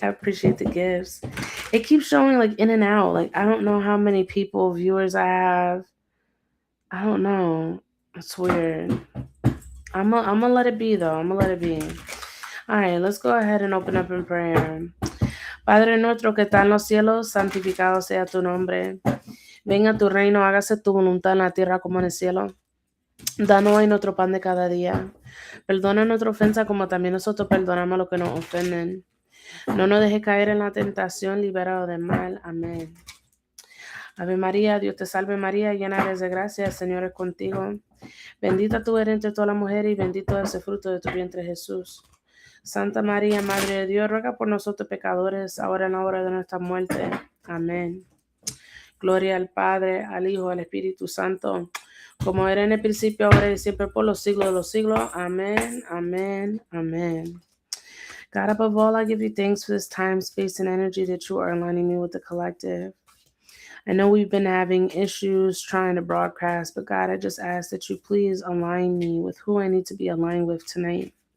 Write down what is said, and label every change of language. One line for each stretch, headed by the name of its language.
English: I appreciate the gifts. It keeps showing like in and out. Like I don't know how many viewers I have. I don't know. It's weird. I'm gonna let it be though. I'm gonna let it be. All right, let's go ahead and open up in prayer.
Spanish: Padre nuestro que está en los cielos, santificado sea tu nombre. Venga tu reino, hágase tu voluntad en la tierra como en el cielo. Danos hoy nuestro pan de cada día. Perdona nuestra ofensa como también nosotros perdonamos a los que nos ofenden. No nos dejes caer en la tentación, liberados del mal. Amén. Ave María, Dios te salve María, llena eres de gracia, el Señor es contigo. Bendita tú eres entre todas las mujeres y bendito es el fruto de tu vientre Jesús. Santa María, Madre de Dios, ruega por nosotros pecadores, ahora en la hora de nuestra muerte. Amén. Gloria al Padre, al Hijo, al Espíritu Santo, como era en el principio, ahora y siempre, por los siglos de los siglos. Amén, amén, amén.
English: God, above all, I give you thanks for this time, space, and energy that you are aligning me with the collective. I know we've been having issues trying to broadcast, but God, I just ask that you please align me with who I need to be aligned with tonight.